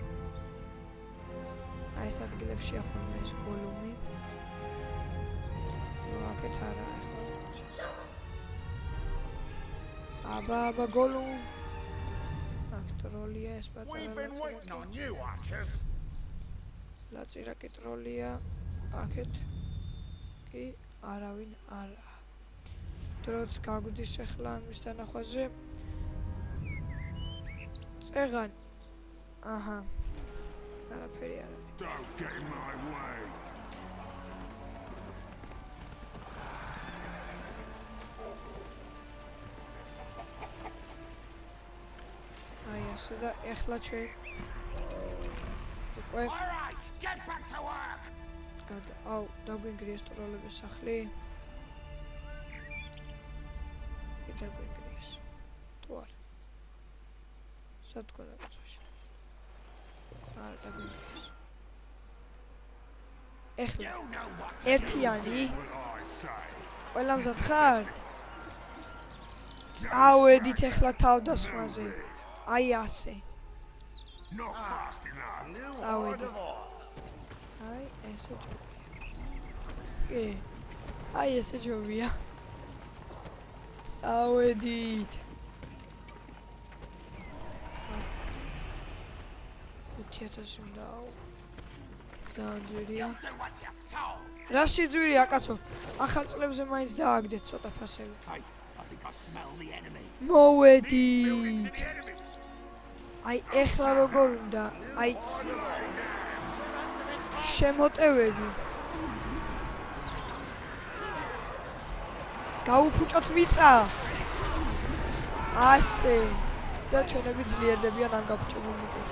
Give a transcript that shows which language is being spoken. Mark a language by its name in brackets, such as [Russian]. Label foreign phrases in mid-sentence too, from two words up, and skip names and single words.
[Georgian] აი ეს ადგილებში ახლა ეს გოლუმი აქეთ არა ახლა აბა გოლუმ ტროლია ეს პატარა ლაწირაკი ტროლია აქეთ კი არავინ არა დროც გაგვდის ახლა ამის დანახვაზე წეღან. აჰა. არაფერი არ არის. [English] Don't get in my way. [Georgian] აი ასე და ეხლა ჩვენ უკვე [English] All right, get back to work. [Georgian] აუ დაგვინგრია სტროლების სახლი. დაგვინგრიეს. თუ არა. სად გქონდა კაცოში? არა დაგვინგრიეს. ეხლა [English] You know what to [Georgian] ერთიანი [English] what I say. [Georgian] ყველა მზად ხართ? წავედით ეხლა თავდასხმაზე. აი ასე. [English] Not fast enough. [Georgian] წავედით. აი ესე ჯობია. კი. აი ესე ჯობია. წავედით. 5000 უნდა. ძალიან ძვირია. [English] Do what you're told. [Georgian] რა შეძვირია კაცო? ახალ წლებზე მაინც დააგდეთ ცოტა ფასები. [English] Hey, I think I smell the enemy. [Georgian] მოვედით. [English] The enemies. [Georgian] აი ეხლა როგორ უნდა? აი შემოტევები. გაუფუჭოთ მიწა. ასე. და ჩვენები ძლიერდებიან ამ გაფუჭებულ მიწაზე.